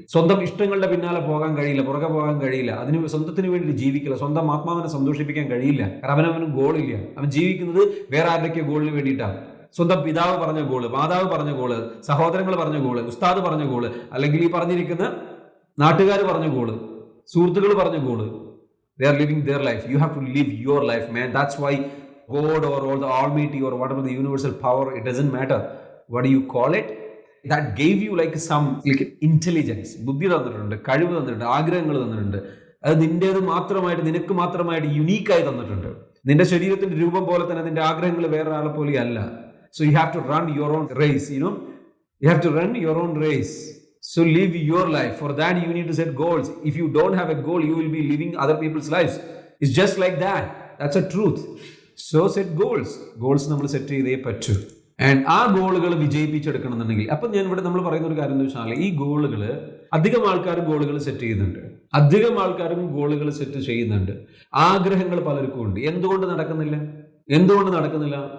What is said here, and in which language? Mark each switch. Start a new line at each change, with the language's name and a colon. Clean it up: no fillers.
Malayalam: സ്വന്തം ഇഷ്ടങ്ങളുടെ പിന്നാലെ പോകാൻ കഴിയില്ല, പുറകെ പോകാൻ കഴിയില്ല, അതിന് സ്വന്തത്തിന് വേണ്ടിയിട്ട് ജീവിക്കില്ല, സ്വന്തം ആത്മാവിനെ സന്തോഷിപ്പിക്കാൻ കഴിയില്ല. കാരണം അവന് ഗോളില്ല. അവൻ ജീവിക്കുന്നത് വേറെ ആരുടെയൊക്കെ ഗോളിന് വേണ്ടിയിട്ടാണ്. സ്വന്തം പിതാവ് പറഞ്ഞ ഗോള്, മാതാവ് പറഞ്ഞ ഗോള്, സഹോദരങ്ങൾ പറഞ്ഞ ഗോള്, ഉസ്താദ് പറഞ്ഞ ഗോള്, അല്ലെങ്കിൽ ഈ പറഞ്ഞിരിക്കുന്ന നാട്ടുകാർ പറഞ്ഞ ഗോള്, സുഹൃത്തുക്കൾ പറഞ്ഞ goal.
English: They are living their life. You have to live your life, man. That's why God or all the Almighty or whatever the universal power, it doesn't matter what do you call it, that gave you like some like intelligence.
Malayalam: ബുദ്ധി തന്നിട്ടുണ്ട്, കഴിവ് തന്നിട്ടുണ്ട്, ആഗ്രഹങ്ങൾ തന്നിട്ടുണ്ട്. അത് നിന്റേത് മാത്രമായിട്ട്, നിനക്ക് മാത്രമായിട്ട് യുണീക്കായി തന്നിട്ടുണ്ട്. നിന്റെ ശരീരത്തിന്റെ രൂപം പോലെ തന്നെ നിന്റെ ആഗ്രഹങ്ങൾ വേറെ ആളെ പോലെ അല്ല.
English: So you have to run your own race, you have to run your own race. So live your life. For that you need to set goals. If you don't have a goal, you will be living other people's lives. It's just like that. That's a truth. So set goals.
Malayalam: Goals നമ്മൾ set ചെയ്തേ പറ്റൂ. And ആ ഗോളുകൾ വിജയിപ്പിച്ചെടുക്കണം എന്നുണ്ടെങ്കിൽ, അപ്പം ഞാൻ ഇവിടെ നമ്മൾ പറയുന്ന ഒരു കാര്യം എന്ന് വെച്ചാൽ, ഈ ഗോളുകൾ അധികം ആൾക്കാരും ഗോളുകൾ സെറ്റ് ചെയ്യുന്നുണ്ട്, അധികം ആൾക്കാരും ഗോളുകൾ സെറ്റ് ചെയ്യുന്നുണ്ട്. ആഗ്രഹങ്ങൾ പലർക്കും ഉണ്ട്. എന്തുകൊണ്ട് നടക്കുന്നില്ല?